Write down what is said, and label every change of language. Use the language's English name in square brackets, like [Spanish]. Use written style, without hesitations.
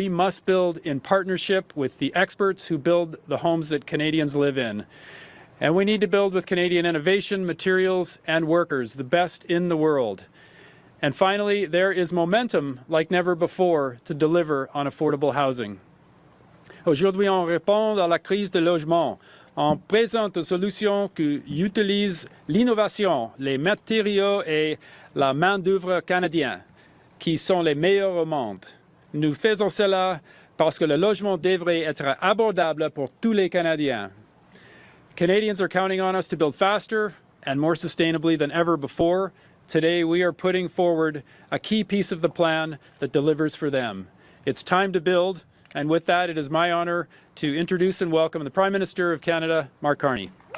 [English] We must build in partnership with the experts who build the homes that Canadians live in. And we need to build with Canadian innovation, materials, and workers, the best in the world. And finally, there is momentum like never before to deliver on affordable housing. [French] Aujourd'hui, on répond à la crise de logement. On présente des solutions qui utilisent l'innovation, les matériaux et la main-d'œuvre canadienne, qui sont les meilleurs au monde. Nous faisons cela parce que le logement devrait être abordable pour tous les Canadiens. [English] Canadians are counting on us to build faster and more sustainably than ever before. Today, we are putting forward a key piece of the plan that delivers for them. It's time to build. And with that, it is my honor to introduce and welcome the Prime Minister of Canada, Mark Carney.